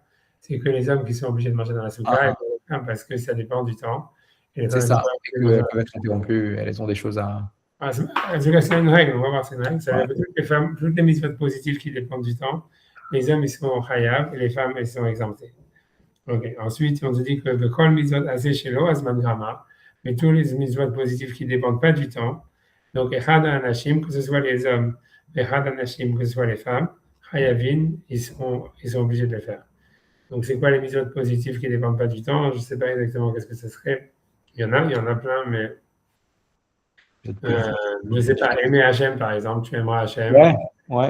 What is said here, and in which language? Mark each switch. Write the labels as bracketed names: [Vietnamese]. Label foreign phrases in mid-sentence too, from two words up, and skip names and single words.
[French] C'est que les hommes qui sont obligés de manger dans la souka, parce que ça dépend du temps. C'est ça, elles peuvent être interrompues, elles ont des choses à... En tout cas, c'est une règle, on va voir, c'est une règle. Ça veut dire que toutes les mitzvahs positives qui dépendent du temps, les hommes, ils sont chayav, et les femmes, elles sont exemptées. Ok. Ensuite, on te dit que le [Hebrew] כל מצוות עשה שלא הזמן גרמה, [French] mais tous les mitzvot positifs qui ne dépendent pas du temps. Donc, [Hebrew] אחד אנשים, [French] que ce soit les hommes, [Hebrew] אחד אנשים, [French] que ce soit les femmes, chayavin, ils sont obligés de le faire. Donc, c'est quoi les mitzvot positifs qui ne dépendent pas du temps? Je ne sais pas exactement qu'est-ce que ce serait. Il y en a plein, mais je ne sais pas. Aimer Hachem, par exemple, tu aimeras Hachem. Ouais.